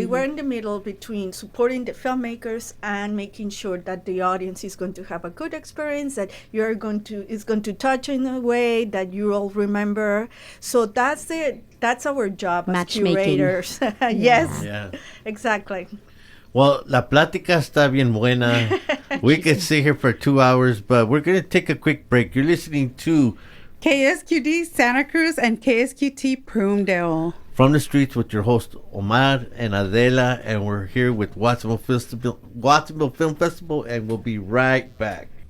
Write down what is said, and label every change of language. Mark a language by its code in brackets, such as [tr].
[en] Yeah. We're in the middle between supporting the filmmakers and making sure that the audience is going to have a good experience, that is going to touch in a way that you all remember. So that's our job as curators. Yes, Yeah. Exactly. Well, [es] la plática está bien buena. [en] We could sit here for 2 hours, but we're going to take a quick break. You're listening to KSQD Santa Cruz and KSQT Prunedale. From the Streets with your host Omar and Adela, and we're here with Watsonville Film Festival, and we'll be right back.